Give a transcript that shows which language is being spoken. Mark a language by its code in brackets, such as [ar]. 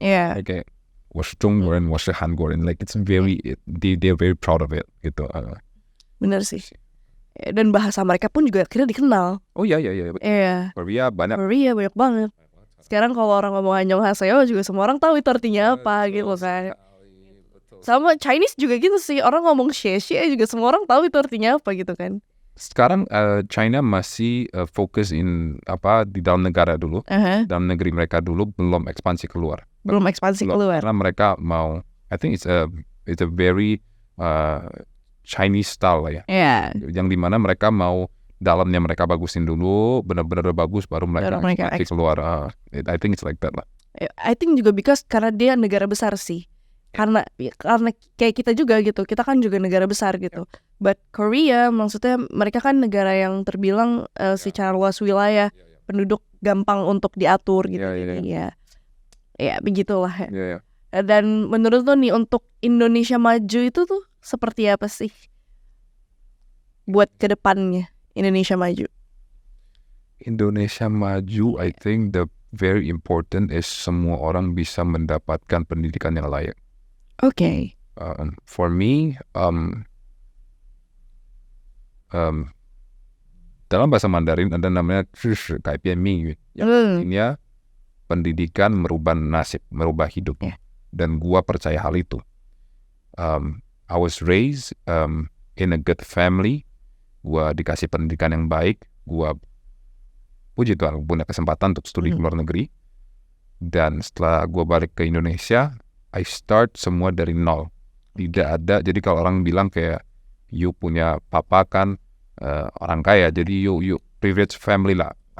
[id] Kayak [en] Washington, like it's very they're very proud of it gitu. [id] Bener sih. Dan bahasa mereka pun juga akhirnya dikenal. Oh iya. Iya. Korea banyak. Korea banyak banget. Sekarang kalau orang ngomong annyeonghaseyo juga semua orang tahu itu artinya apa gitu kan. Sama Chinese juga gitu sih, orang ngomong xie juga semua orang tahu itu artinya apa gitu kan. Sekarang China masih fokus di dalam negara dulu, dalam negeri mereka dulu, belum ekspansi keluar. Karena mereka mau, [en] I think it's a very Chinese style lah ya. [id] Yang dimana mereka mau dalamnya mereka bagusin dulu, benar-benar bagus baru mereka ekspansi keluar. [en] I think it's like that [id] lah. [en] I think [id] juga karena dia negara besar sih. Karena kayak kita juga gitu, kita kan juga negara besar gitu. But Korea maksudnya mereka kan negara yang terbilang secara luas wilayah, penduduk gampang untuk diatur gitu. Ya begitulah ya. Dan menurut lo nih untuk Indonesia maju itu tuh seperti apa sih buat kedepannya Indonesia maju? Indonesia maju, [en] I think the very important is [id] semua orang bisa mendapatkan pendidikan yang layak. [en] Okay. For me, [id] dalam bahasa Mandarin ada namanya "caipianming", yang artinya pendidikan merubah nasib, merubah hidup. Dan gua percaya hal itu. [en] I was raised in a good family. [id] Gua dikasih pendidikan yang baik. Gua puji Tuhan punya kesempatan untuk studi ke luar negeri. Dan setelah gua balik ke Indonesia, [en] I start [id] semua dari nol. Tidak ada, jadi kalau orang bilang kayak you punya papa kan orang kaya, jadi [en] you privilege family [id] lah.